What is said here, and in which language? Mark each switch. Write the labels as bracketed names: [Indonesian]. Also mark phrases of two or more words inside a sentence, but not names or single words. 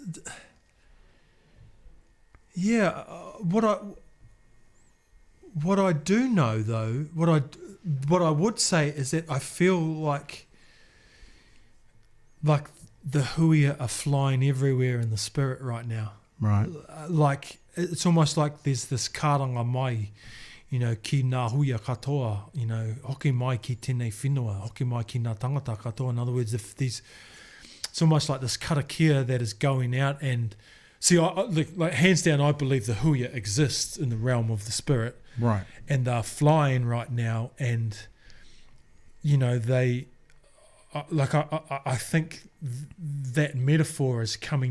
[English] Yeah, what I do know though, what I would say is that I feel like the huia are flying everywhere in the spirit right now. Right. Like, it's almost like there's this [Māori] karanga mai, ki ngā huia katoa, hoki mai ki tēnei whenua, hoki mai ki ngā tangata katoa. [English] In other words, it's almost like this karakia that is going out and... See, like hands down, I believe the huia exists in the realm of the spirit. Right. And they're flying right now, and, they... I think that metaphor is coming.